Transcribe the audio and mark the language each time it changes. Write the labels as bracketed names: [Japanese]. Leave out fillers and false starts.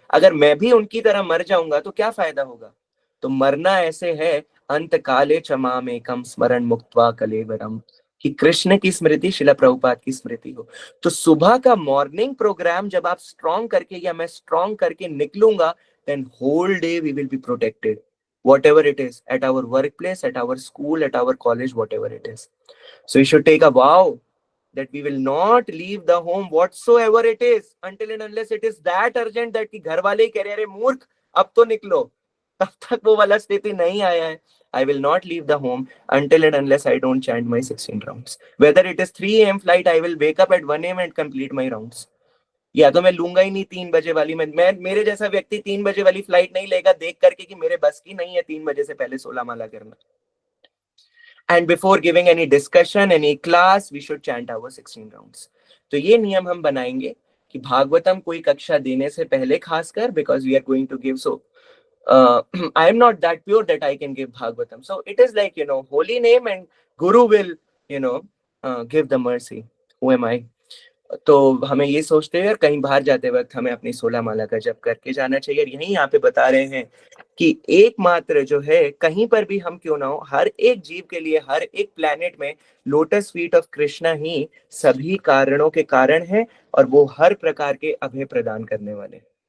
[Hindi] अगर मैं भी उनकी तरह मर जाऊंगा तो क्या फायदा होगा? तो मरना ऐसे है, [Sanskrit] अंत काले चमामेकम स्मरण मुक्त्वा कलेवरम, [Hindi] कि कृष्ण की स्मृति, शिला प्रभुपाद की स्मृति हो। तो सुबह का मॉर्निंग प्रोग्राम जब आप स्ट्रॉन्ग करके या मैं स्ट्रॉन्ग करके निकलूंगा, [English] Then whole day we will be protected, whatever it is, at our workplace, at our school, at our college, whatever it is. So we should take a vow that we will not leave the home whatsoever it is until and unless it is that urgent that [Hindi] कि घर वाले ही कह रहे हैं अरे मूर्ख अब तो निकलो, तब तक वो वाला स्थिति नहीं आया है। [English] I will not leave the home until and unless I don't chant my 16 rounds. Whether it is 3 AM flight, I will wake up at 1 AM and complete my rounds. [Hindi] या तो मैं लूंगा ही नहीं 3 बजे वाली, मैं मेरे जैसा व्यक्ति 3 बजे वाली फ्लाइट नहीं लेगा देख करके कि मेरे बस की नहीं है 3 बजे से पहले 16 माला करना। [English] And before giving any discussion, any class, we should chant our 16 rounds. [Hindi] तो ये नियम हम बनाएंगे कि भागवतम कोई कक्षा देने से पहले, खासकर [English] because we are going to give, so I am not that pure that I can give Bhagavatam. So it is like, holy name and Guru will, give the mercy. Who am I? [Hindi] तो हमें ये सोचते हुए कहीं बाहर जाते वक्त हमें अपनी 16 माला का जप करके जाना चाहिए। और यही यहाँ पे बता रहे हैं कि एकमात्र जो है, कहीं पर भी हम क्यों ना हो, हर एक जीव के लिए, हर एक प्लेनेट में लोटस फीट ऑफ कृष्णा ही सभी कारणों के कारण है, और वो हर प्रकार के अभय प्रदान करने वाले।